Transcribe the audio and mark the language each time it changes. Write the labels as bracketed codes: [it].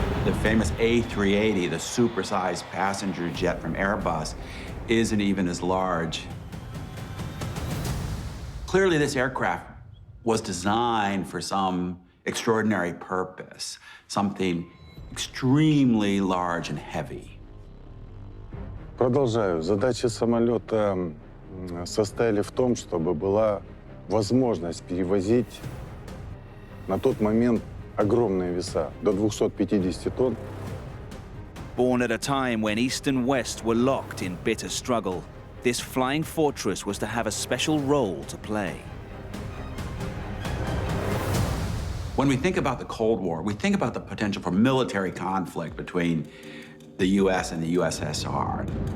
[en] The famous A380, the supersized passenger jet from Airbus, isn't even as large. Clearly, this aircraft was designed for some extraordinary purpose, something extremely large and heavy. [ru] Продолжаю. Задачи самолета состояли в том, чтобы была возможность перевозить на тот момент огромные веса, до 250 тонн. [en] Born at a time when East and West were locked in bitter struggle, this flying fortress was to have a special role to play. When we think about the Cold War, we think about the potential for military conflict between the US and the USSR.